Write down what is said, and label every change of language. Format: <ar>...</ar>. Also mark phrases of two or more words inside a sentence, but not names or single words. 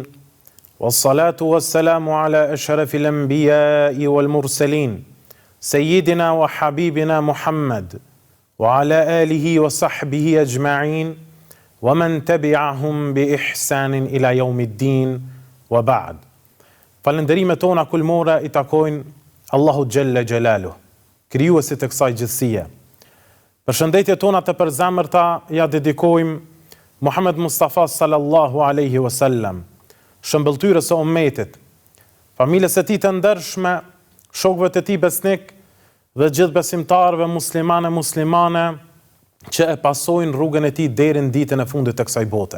<ar>والصلاة والسلام على أشرف الأنبياء والمرسلين. سيدنا وحبيبنا محمد وعلى آله وصحبه أجمعين ومن تبعهم بإحسان إلى يوم الدين وبعد.</ar> <sq>Falënderimet tona kulmora i takojnë Allahu</sq> <ar>جل جلاله,</ar> <sq>krijuesit të kësaj gjithësie. Përshëndetjet tona të përzemërta ja dedikojmë Muhammed Mustafa</sq> <ar>صلى الله عليه وسلم,</ar> <sq>shëmbëltyrës së ummetit, familjes së tij të ndershme, shokëve të tij besnik dhe gjithë besimtarëve muslimane që e pasojnë rrugën e tij deri në ditën e fundit të kësaj bote.</sq>